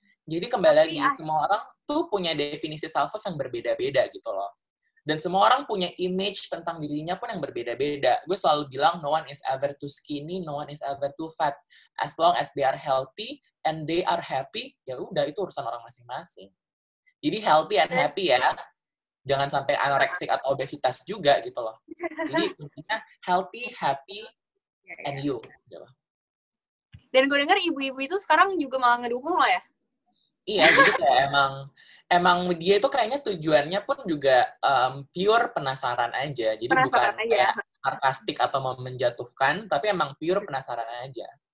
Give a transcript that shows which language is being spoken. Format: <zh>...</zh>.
<id>Jadi kembali lagi, semua orang tuh punya definisi self-love yang berbeda-beda gitu loh. Dan semua orang punya image tentang dirinya pun yang berbeda-beda. Gue selalu bilang,</id> <en>no one is ever too skinny, no one is ever too fat. As long as they are healthy and they are happy,</en> <id>ya udah, itu urusan orang masing-masing.</id> <en>Jadi healthy and happy ya.</en> <id>Jangan sampai anoreksik atau obesitas juga gitu loh. Jadi intinya</id> <en>healthy, happy, and you.</en> <id>Gitu. Dan gue dengar ibu-ibu itu sekarang juga malah ngedukung lo ya? Iya, jadi kayak emang dia itu kayaknya tujuannya pun juga pure penasaran aja. Jadi bukan kayak sarkastik atau mau menjatuhkan, tapi emang pure penasaran aja.</id>